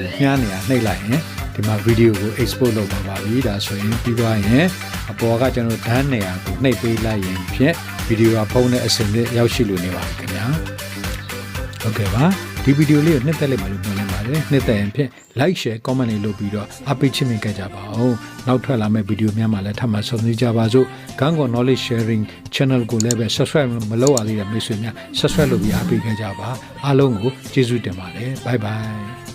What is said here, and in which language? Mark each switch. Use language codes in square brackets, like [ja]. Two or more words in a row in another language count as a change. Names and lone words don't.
[my] ညှားနေရာနှိပ်လိုက်ရင်ဒီမှာဗီဒီယိုကို export လုပ်ပါပြီဒါဆိုရင်ပြီးသွားရင်အပေါ်ကကျွန်တော်ဒန်းနေရာကိုနှိပ်ပေးလိုက်ရင်ဖြင့်ဗီဒီယိုကဖုန်းနဲ့အစင်နဲ့ရောက်ရှိလို့နေပါပြီခင်ဗျာဟုတ်ကဲ့ပါဒီဗီဒီယိုလေးကိုနှစ်သက်လိုက်ပါလို့ပြောနေပါတယ်နှစ်သက်ရင်ဖြင့် [en] like share comment [my] လေးလုပ်ပြီးတော့အားပေးချစ်မိကြပါအောင်နောက်ထွက်လာမယ့်ဗီဒီယိုများမှာလည်းထပ်မံဆုံတွေ့ကြပါစို့ [en] Kantkaw knowledge sharing channel [my] ကိုလည်းပဲ subscribe မလုပ်ရသေးတဲ့မိတ်ဆွေများ subscribe လုပ်ပြီးအားပေးကြပါအားလုံးကိုကျေးဇူးတင်ပါတယ် [en] bye bye